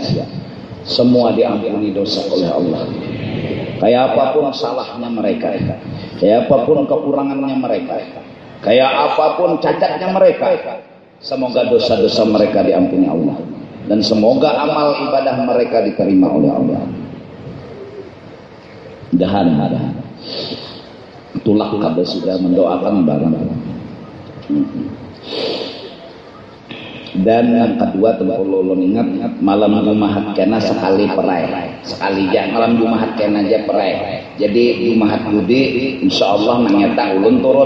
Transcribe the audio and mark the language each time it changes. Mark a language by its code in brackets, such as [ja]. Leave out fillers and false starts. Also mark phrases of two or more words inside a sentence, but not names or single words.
[bjn] Semua diampuni dosa oleh Allah. Kayak apapun salahnya mereka, kayak apapun kekurangannya mereka, kayak apapun cacatnya mereka, semoga dosa-dosa mereka diampuni Allah. Dan semoga amal ibadah mereka diterima oleh Allah. Dahan. Itulah kada sudah mendoakan barang. Dan yang kedua ulun ingat malam Jumat kena sekali perai. Sekali aja malam Jumat kena aja perai. Jadi Jumat Budi insyaallah nanyata ulun turun.